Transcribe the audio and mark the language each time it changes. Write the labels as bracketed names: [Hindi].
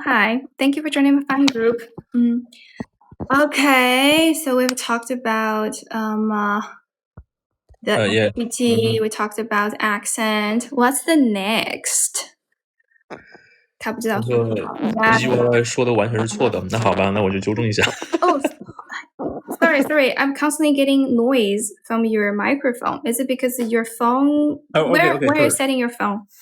[English] Hi, thank you for joining my fan group. Okay, so we've talked about the activity, we talked about accent. What's the next? [Chinese] 他不知道。这句话说的完全是错的。那好吧，那我就纠正一下。 [English] Oh, sorry. I'm constantly getting noise from your microphone. Is it because of your phone? Okay, Where are you setting your phone?